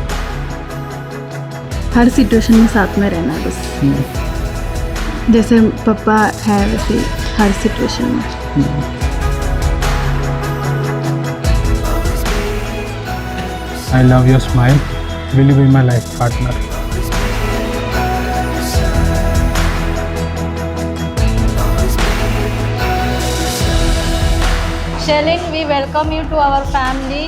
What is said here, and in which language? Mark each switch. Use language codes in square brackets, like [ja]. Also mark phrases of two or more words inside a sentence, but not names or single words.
[hi] हर सिचुएशन में साथ में रहना बस. जैसे पापा है वैसे हर सिचुएशन में. [en] I love your smile. Will you be my life partner? Shalin, we welcome you to our family.